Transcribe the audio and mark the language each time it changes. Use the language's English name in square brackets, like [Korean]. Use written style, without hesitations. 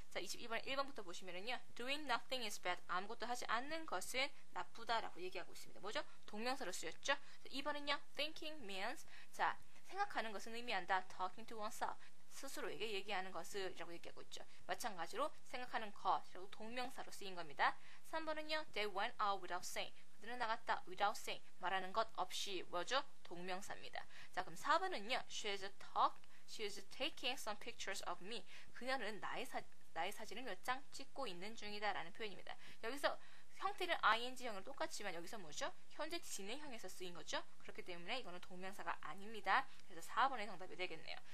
[Korean] 자, 22번 1번부터 보시면은요, [English] doing nothing is bad. [Korean] 아무것도 하지 않는 것은 나쁘다라고 얘기하고 있습니다. 뭐죠? 동명사로 쓰였죠? 자, 2번은요, [English] thinking means. [Korean] 자, 생각하는 것은 의미한다. [English] talking to oneself. [Korean] 스스로에게 얘기하는 것을 이라고 얘기하고 있죠. 마찬가지로 생각하는 것이라고 동명사로 쓰인 겁니다. 3번은요, [English] they went out without saying. [Korean] 그들은 나갔다 [English] without saying. [Korean] 말하는 것 없이 뭐죠? 동명사입니다. 자, 그럼 4번은요, [English] She's taking some pictures of me. [Korean] 그녀는 나의 사진을 몇 장 찍고 있는 중이다 라는 표현입니다. 여기서 형태는 ing형으로 똑같지만 여기서 뭐죠? 현재 진행형에서 쓰인 거죠? 그렇기 때문에 이거는 동명사가 아닙니다. 그래서 4번의 정답이 되겠네요.